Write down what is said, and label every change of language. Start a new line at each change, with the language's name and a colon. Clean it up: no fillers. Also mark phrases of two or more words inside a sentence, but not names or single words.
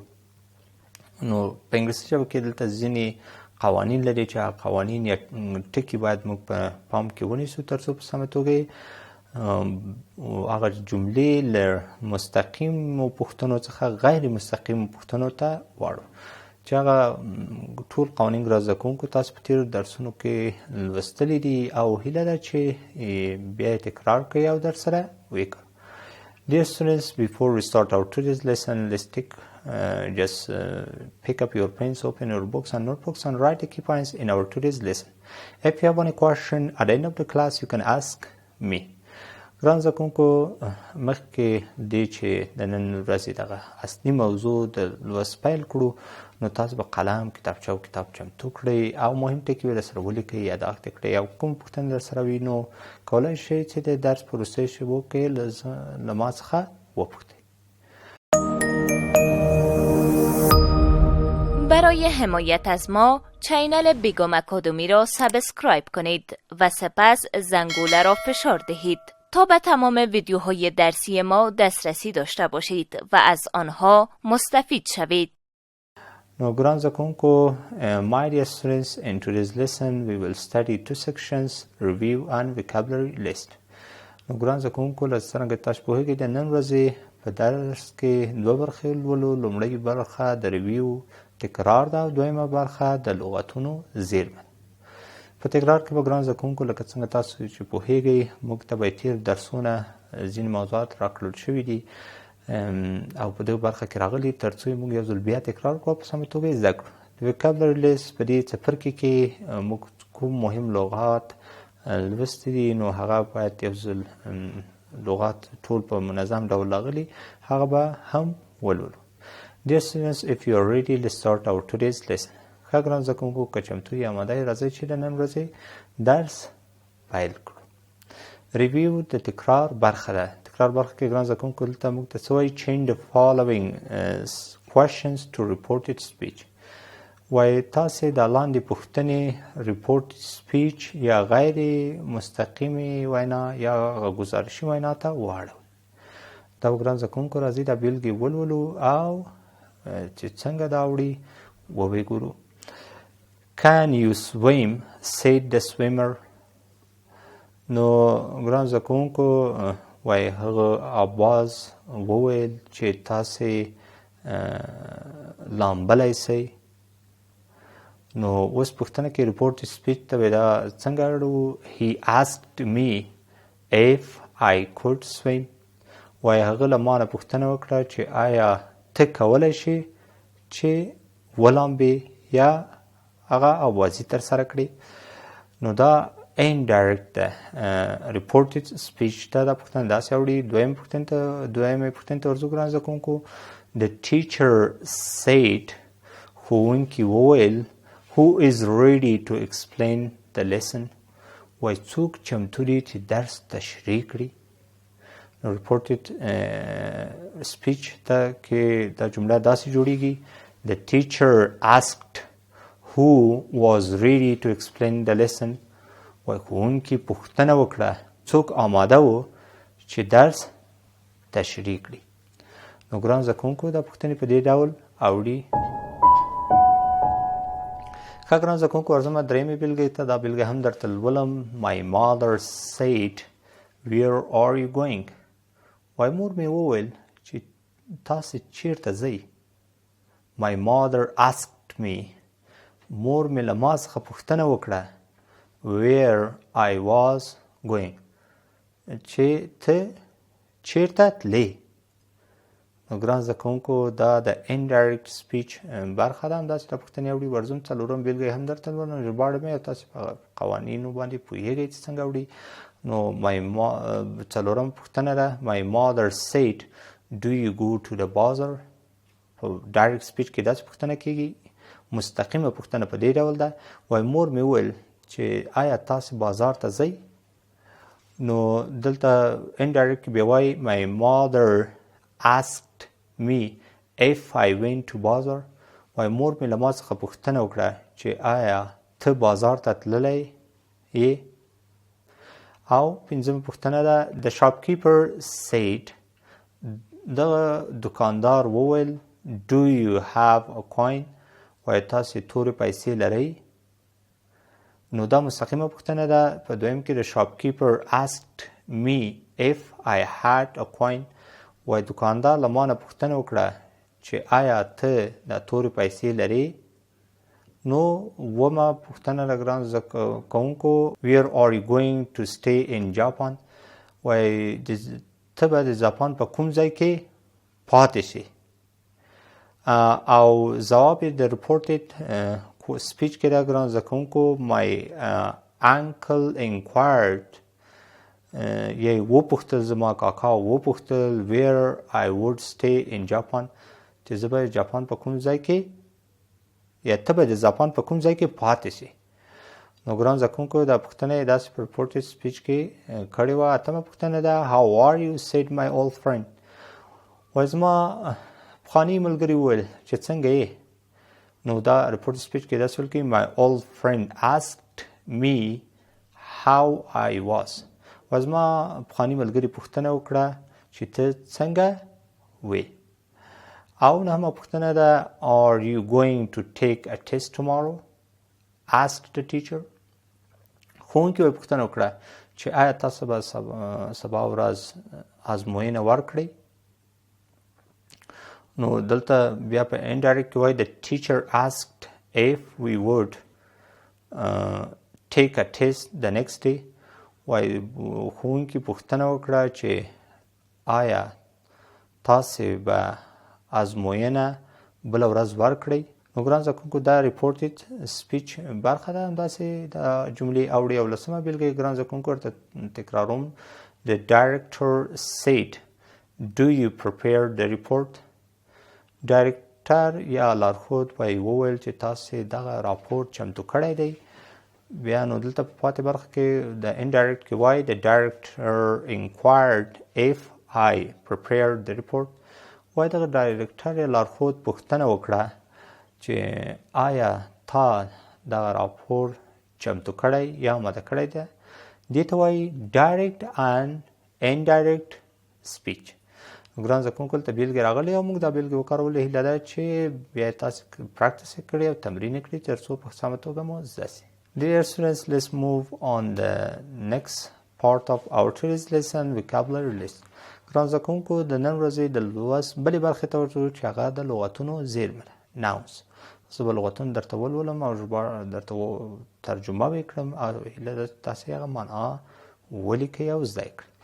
Pashto: نو په انګلیسي ژبه کې دلته ځینې قوانین لري چې هغه قوانین یا ټکي باید موږ په پام کې ونیسو تر څو په سمه توګه هغه جملې له مستقیمو پوښتنو څخه غیر مستقیمو پوښتنو ته واړو چې هغه ټول قوانین ګران زده کوونکو تاسو په تېرو درسونو کې لوستلي دي او هیله ده چې بیا یې تکرار کړئ او درسره ویې کړو.
English: Dear students, before we start our today's lesson, let's just pick up your pens, open your books and notebooks and write the key points in our today's lesson. If you have any question at the end of the class, you can ask me.
Pashto: ګران زده کوونکو مخکې دې چې د نن ورځې دغه اصلي موضوع د لوست پیل کړو نو تاسو به قلم کتابچه او کتاب چمتو کړئ او مهم ټکي به درسره ولیکئ یاداښت یې کړئ او کوم پوښتنې درسره وي نو کولی شئ چې د درس په وروستیو شېبو کې له ما څخه وپوښتئ.
Persian: برای حمایت از ما چینل بیگم اکادمی را سابسکرایب کنید و سپس زنگوله را فشار دهید تا به تمام ویدیوهای درسی ما دسترسی داشته باشید و از آنها مستفید شوید.
English: Now,
Pashto: ګران زده کوونکو,
English: my dear students, in today's lesson we will study two sections, review and vocabulary list.
Pashto: نو ګران زده کوونکو لکه څرنګه تاسو پوهیږئ د نن ورځې په درس کې دوه برخې لولو. لومړۍ برخه د ریویو تکرار ده او دویمه برخه د لغتونو زیرمه. په تکرار کې به ګران زده کوونکو لکه څنګه تاسو چې پوهیږئ موږ ته به تېر درسونه ځینې موضوعات راکړل شوي دي او په دغه برخه کې راغلي تر څو موږ یو ځل بیا تکرار کړو په سمه توګه زده کړو. د
English: vocabulary list
Pashto: په دې څپرکي کې موږ کوم مهم لغات لوستي دي نو هغه باید یو ځل لغات ټول په منظم ډول راغلي هغه به هم ولولو. Dear students, if you are ready, let's start our today's lesson. ښه ګران زده کوونکو که چمتو یې اماده یې راځئ چې د نن ورځې درس پیل کړو. ریویو د تکرار برخه ده. تکرار برخه کې ګران زده کوونکو دلته موږ ته څه وایي
English: change the following questions to reported speech.
Pashto: وایي تاسې د لاندې پوښتنې
English: reported speech
Pashto: یا غیر مستقیمې وینا یا ګزارشي وینا ته واړوئ. دا ګران زده کوونکو راځئ دا بیلګې ولولو او چې څنګه دا وړي وویې ګورو.
English: Can you swim? said the swimmer.
Pashto: نو ګران زده کوونکو وایي هغه آواز وویل چې تاسې لامبلی سئ. نو اوس پوښتنه کې
English: report speech
Pashto: ته به دا څنګه اړو.
English: He asked me if I could swim.
Pashto: وایي هغه له ما نه پوښتنه وکړه چې آیا ته کولی شې چې ولامبې یا هغه اوازي ترسره کړې. نو دا indirect ده.
English: reported speech
Pashto: ته دا پوښتنه داسې اوړي. دویمې پوښتنې ته ورځو ګران زده کوونکو.
English: The teacher said
Pashto: ښوونکي وویل
English: who is ready to explain the lesson.
Pashto: وایي څوک چمتو دي چې درس تشریح کړي. نو
English: reported speech
Pashto: ته کې دا جمله داسې جوړیږي.
English: The teacher asked who was ready to explain the lesson.
Pashto: وای ښوونکي پوښتنه وکړه څوک آماده و چې درس تشریح کړي. نو ګران زده کوونکو دا پوښتنې په دې ډول اوړي. ښه ګران زده کوونکو ورځم درېیمې بېلګې ته. دا بېلګه هم درته لولم.
English: My mother said where are you going.
Pashto: وای مور مې وویل چې تاسې چیرته ځئ.
English: My mother asked me.
Pashto: مور مې له ما څخه پوښتنه وکړه
English: where I was going.
Pashto: چې ته چیرته تلې. نو ګران زده کوونکو دا د
English: indirect speech
Pashto: برخه ده. همداسې دا پوښتنې اوړي. ورځم څلورم بېلګه هم درته لولم. ژباړه مې او تاسې په قوانینو باندې پوهېږئ چې څنګه اوړي. نو څلورم پوښتنه ده.
English: My mother said do you go to the bazaar.
Pashto: په
English: direct speech
Pashto: کې داسې پوښتنه کېږي. مستقیمه پوښتنه په دې ډول ده. وای مور مې وویل چې آیا تاسې بازار ته ځئ. نو دلته
English: indirect
Pashto: کې بیا وایي
English: my mother asked me if I went to bazaar.
Pashto: وای مور مې له ما څخه پوښتنه وکړه چې آیا ته بازار ته تللی یې. او پنځمه پوښتنه ده.
English: The shopkeeper said.
Pashto: دغه دکاندار وویل
English: do you have a coin.
Pashto: وای تاسې تورې پیسې لرئ. نو دا مستقیمه پوښتنه ده. په دویم کې
English: the shopkeeper asked me if I had a coin.
Pashto: وای دکاندار له ما نه پوښتنه وکړه چې آیا ته دا تورې پیسې لرې. نو اوومه پوښتنه ده ګران زده کوونکو.
English: where are you going to stay in Japan.
Pashto: وای ته به د جاپان په کوم ځای کې پاتې شي. او ځواب یې د
English: reported speech
Pashto: کې ده ګران زده کوونکو.
English: my uncle inquired.
Pashto: یې وپوښتل زما کاکا وپوښتل
English: where I would stay in Japan.
Pashto: چې زه به جاپان په کوم ځای کې یا ته به د جاپان په کوم ځای کې پاتې شي. نو ګران زده کوونکو دا پوښتنه یې داسې په
English: reported speech
Pashto: کې کړې وه. اتمه پوښتنه ده.
English: how are you said my old friend.
Pashto: وایي زما پخواني ملګري وویل چې څنګه یې. نو دا
English: reported speech
Pashto: کې داسې ویل کېږي
English: my old friend asked me how I was.
Pashto: وایي زما پخواني ملګري پوښتنه وکړه چې ته څنګه وې. او نهمه پوښتنه ده.
English: are you going to take a test tomorrow asked the teacher.
Pashto: ښوونکي وایي پوښتنه وکړه چې آیا تاسو به سبا ورځ ازموینه ورکړئ. نو دلته بیا په
English: indirect
Pashto: کې وایي
English: the teacher asked if we would take a test the next day.
Pashto: وایي ښوونکي پوښتنه وکړه چې آیا تاسې به ازموینه بله ورځ ورکړئ. نو ګران زده کوونکو دا
English: reported speech
Pashto: برخه ده. همداسې دا جملې اوړي. او لسمه بېلګه ګران زده کوونکو ورته تکراروم.
English: the director said do you prepare the report.
Pashto: ډایرکټر یا لارښود وویل چې تاسې دغه راپور چمتو کړی دی. بیا نو دلته په پاتې برخه کې د indirect کې وایي
English: the director inquired if I prepared the report.
Pashto: وایي دغه ډایرکټر یا لارښود پوښتنه وکړه چې آیا تا دغه راپور چمتو کړی یا آماده کړی دی. دې ته وایي
English: direct and indirect speech.
Pashto: ګران زده کوونکو دلته بېلګې راغلې او موږ دا بېلګې وکارولې. هیله ده چې بیا تاسې پراکټس یې کړئ او تمرین یې کړئ تر څو په سمه توګه مو زده شي.
English: Dear students, let's move on the next part of our today's lesson, vocabulary list.
Pashto: ګران زده کوونکو د نن ورځې د لوست بلې برخې ته ورځو چې هغه د لغتونو زېرمه ده.
English: nouns.
Pashto: زه به لغتونه درته ولولم او درته ترجمه به یې کړم او هیله ده تاسې هغه معنا ولیکئ او زده یې کړئ.